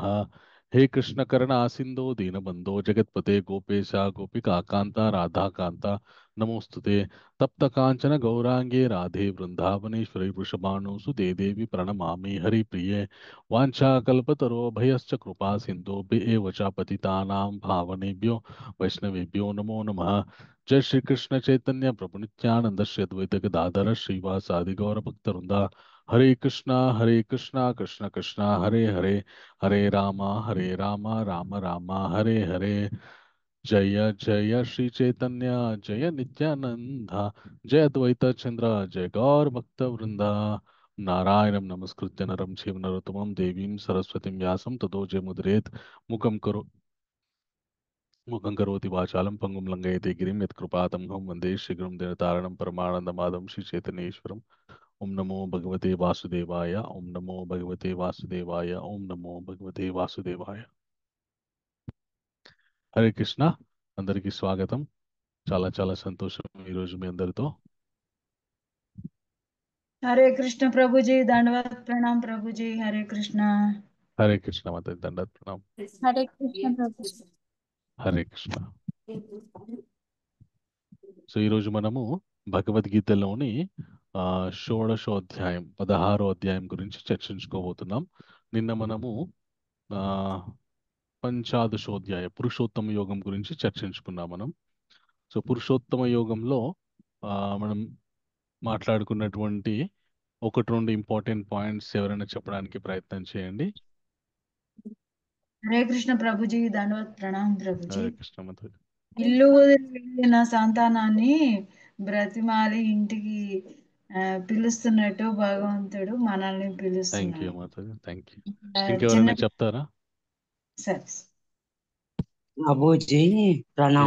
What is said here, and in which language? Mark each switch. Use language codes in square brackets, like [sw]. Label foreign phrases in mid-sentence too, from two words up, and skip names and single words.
[sa] हे कृष्ण करुणा सिंधु दीनबंधो जगतपते गोपेश गोपिका कांता राधा कांता नमोस्तुते तप्त कांचन गौरांगे राधे वृंदावनेश्वरी वृषभानुसुते देवी प्रणमामि हरिप्रिये वाञ्छाकल्पतरो भयश्च कृपा सिंधु एव च पतितानां भावनेभ्यो वैष्णवेभ्यो नमो नमः। जय श्री कृष्ण चैतन्य प्रभु नित्यानंद श्री अद्वैत गदाधर श्रीवासादि गौर भक्तवृंदा हरे कृष्णा कृष्ण कृष्णा हरे हरे हरे रामा राम राम हरे हरे। जय जय श्री चैतन्य जय नित्यानंद जय अद्वैत चंद्र जय गौर भक्तवृंदा। नारायणं नमस्कृत्य नरं चैव नरोत्तमं देवीं सरस्वतीं व्यासं ततो जयमुदीरयेत्। मुखं करो मुखं करोति वाचालं पंगुं लङ्घयते गिरिं यत्कृपातमहं वन्दे शीघ्रं दिनतारणं परमानन्दमाधवं श्रीचैतन्येश्वरम्। ओम नमो भगवते वासुदेवाय ओम नमो भगवते वासुदेवाय ओम नमो भगवते वासुदेवाय। [te] హరే కృష్ణ. అందరికీ స్వాగతం. చాలా చాలా సంతోషం ఈరోజు మీ అందరితో. [hi] हरे कृष्ण प्रभु जी, दंडवत प्रणाम प्रभु जी। हरे कृष्ण। हरे कृष्ण माता दंडात प्रणाम. हरे कृष्ण प्रभु जी। [te] హరే కృష్ణ. సో ఈరోజు మనము భగవద్గీతలోని షోడశోధ్యాయం 16వ అధ్యాయం గురించి చర్చించుకోబోతున్నాం. నిన్న మనము ఆ పంచాదశోధ్యాయ పురుషోత్తమ యోగం గురించి చర్చించుకున్నాం మనం. సో పురుషోత్తమ యోగంలో మనం మాట్లాడుకున్నటువంటి ఒకటి రెండు [en] important points [te] ఎవరైనా చెప్పడానికి ప్రయత్నం చేయండి. [hi] हरे कृष्ण प्रभु जी, दंडवत प्रणाम प्रभु जी। [te] హరే కృష్ణ మాత. ఇల్లు వదిలి వెళ్ళిన సంతానాన్ని బ్రతిమాలి ఇంటికి పిలుస్తున్నట్టు భగవంతుడు మనల్ని [en] thank you [te] పిలుస్తున్నాడు. [en] మాత. thank you. [te] చిన్న ఇంకెవరైనా చెప్తారా? సరే. అబూజీ ప్రణామం.